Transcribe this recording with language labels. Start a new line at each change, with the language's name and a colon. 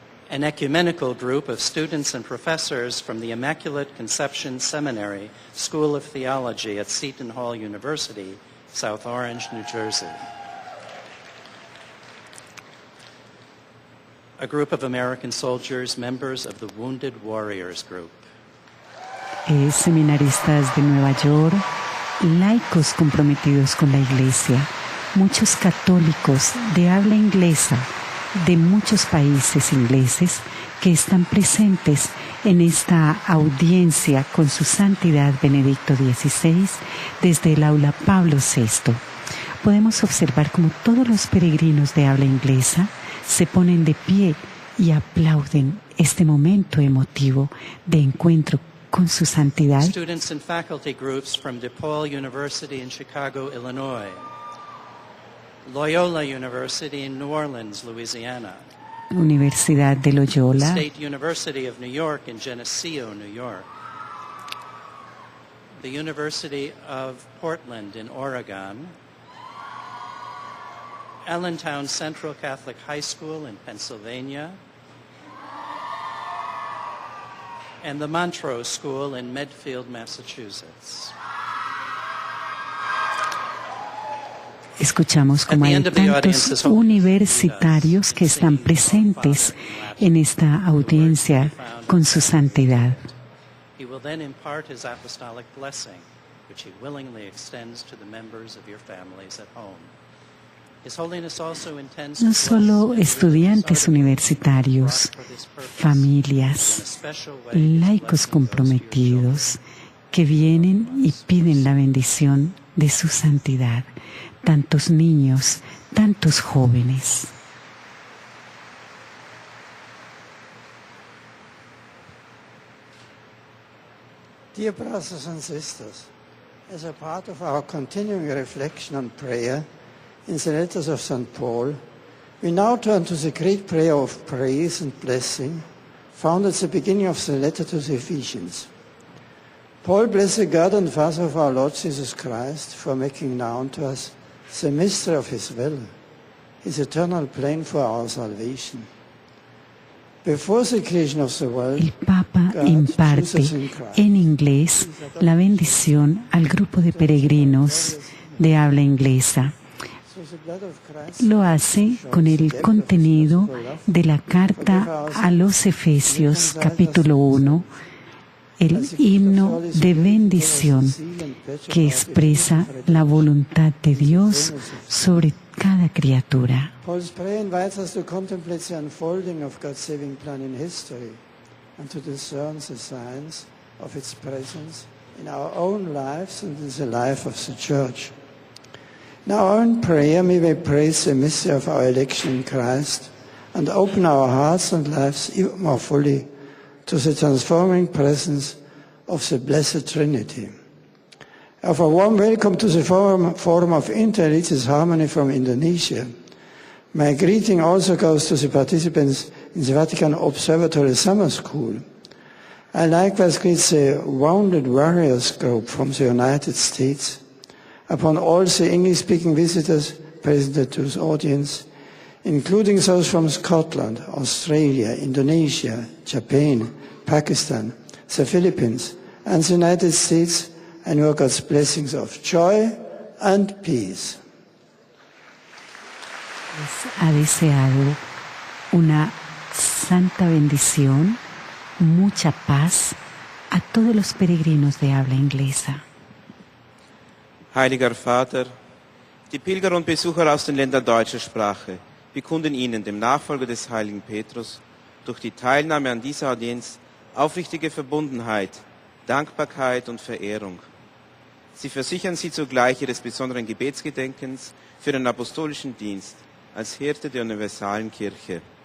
English: An ecumenical group of students and professors from the Immaculate Conception Seminary School of Theology at Seton Hall University, South Orange, New Jersey. A group of American soldiers, members of the Wounded Warriors Group.
Spanish: Seminaristas de Nueva York, laicos comprometidos con la Iglesia, muchos católicos de habla inglesa de muchos países ingleses que están presentes en esta audiencia con su Santidad Benedicto XVI desde el aula Pablo VI. Podemos observar cómo todos los peregrinos de habla inglesa se ponen de pie y aplauden este momento emotivo de encuentro con su santidad.
English: Students and faculty groups from DePaul University in Chicago, Illinois. Loyola University in New Orleans, Louisiana.
Spanish: Universidad de Loyola.
English: State University of New York in Geneseo, New York. The University of Portland in Oregon. Allentown Central Catholic High School in Pennsylvania, and the Montrose School in Medfield, Massachusetts.
Spanish: Escuchamos como hay tantos universitarios que están presentes en esta audiencia con su santidad.
English: He will then impart his apostolic blessing, which he willingly extends to the members of your families at home. His Holiness also intends
Spanish: No solo estudiantes universitarios, familias, laicos comprometidos que vienen y piden la bendición de su santidad, tantos niños, tantos jóvenes.
English: Dear brothers and sisters, as a part of our continuing reflection on prayer in the letters of St. Paul, we now turn to the great prayer of praise and blessing found at the beginning of the letter to the Ephesians. Paul blessed God and Father of our Lord Jesus Christ for making known to us the mystery of His will, His eternal plan for our salvation. Before the creation of the world,
Spanish: El Papa imparte en inglés la bendición al grupo de peregrinos de habla inglesa. Lo hace con el contenido de la carta a los Efesios, capítulo 1, el himno de bendición que expresa la voluntad de Dios sobre cada criatura.
English: Paul's prayer invites us to contemplate the unfolding of God's saving plan in history and to discern the signs of its presence in our own lives and in the life of the Church. In our own prayer, may we praise the mystery of our election in Christ and open our hearts and lives even more fully to the transforming presence of the Blessed Trinity. Of a warm welcome to the Forum of Interreligious Harmony from Indonesia. My greeting also goes to the participants in the Vatican Observatory Summer School. I likewise greet the Wounded Warriors group from the United States. Upon all the English-speaking visitors present at this audience, including those from Scotland, Australia, Indonesia, Japan, Pakistan, the Philippines, and the United States, and your God's blessings of joy and peace.
Spanish: Ha deseado una santa bendición, mucha paz a todos los peregrinos de habla inglesa.
German: Heiliger Vater, die Pilger und Besucher aus den Ländern deutscher Sprache bekunden Ihnen, dem Nachfolger des heiligen Petrus, durch die Teilnahme an dieser Audienz aufrichtige Verbundenheit, Dankbarkeit und Verehrung. Sie versichern Sie zugleich Ihres besonderen Gebetsgedenkens für den apostolischen Dienst als Hirte der universalen Kirche.